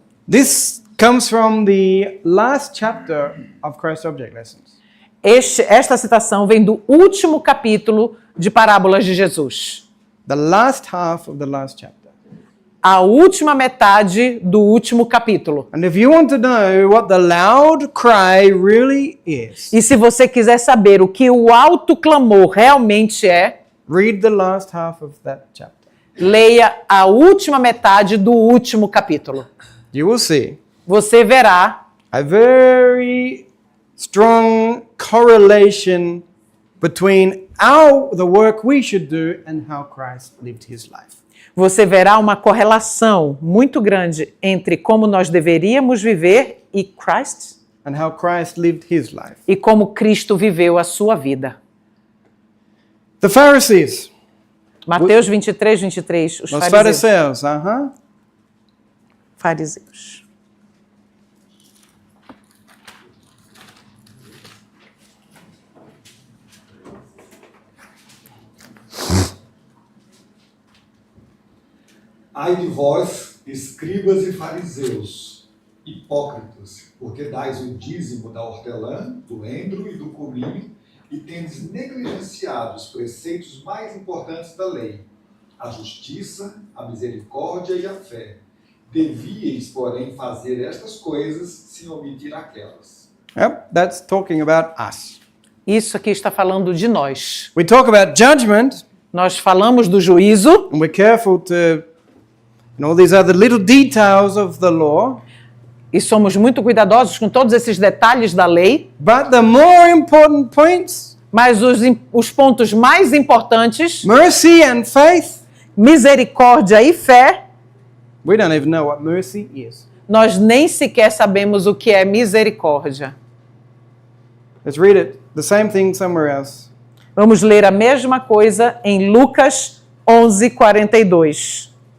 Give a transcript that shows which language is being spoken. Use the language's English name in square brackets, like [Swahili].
[English] This comes from the last chapter of Christ's Object Lessons. [Portuguese] Esta citação vem do último capítulo de Parábolas de Jesus. [English] The last half of the last chapter. [Portuguese] A última metade do último capítulo. [English] And if you want to know what the loud cry really is, [Portuguese] E se você quiser saber o que o alto clamor realmente é, [English] read the last half of that chapter. [Portuguese] leia a última metade do último capítulo. [English] You will see [Portuguese] Você verá [English] a very strong correlation between the work we should do and how Christ lived his life. [Portuguese] Você verá uma correlação muito grande entre como nós deveríamos viver e Christ [English] And how Christ lived his life. [Portuguese] e como Cristo viveu a sua vida. [English] The Pharisees, [Portuguese] Mateus 23, 23, os os fariseus. fariseus, Fariseus. Ai de vós, escribas e fariseus, hipócritas, porque dais o dízimo da hortelã, do endro e do cominho, e tendes negligenciado os preceitos mais importantes da lei, a justiça, a misericórdia e a fé. Devíeis, porém, fazer estas coisas sem omitir aquelas. [English] Yep, that's talking about us. [Portuguese] Isso aqui está falando de nós. [English] We talk about judgment, [Portuguese] Nós falamos do juízo [English] and we're careful to, all these other little details of the law. [Portuguese] e somos muito cuidadosos com todos esses detalhes da lei, [English] But the more important points, [Portuguese] mas os pontos mais importantes, [English] mercy and faith, [Portuguese] misericórdia e fé, [English] we don't even know what mercy is. [Portuguese] nós nem sequer sabemos o que é misericórdia. [English] Let's read it. The same thing somewhere else. [Portuguese] Vamos ler a mesma coisa em Lucas 11, 42.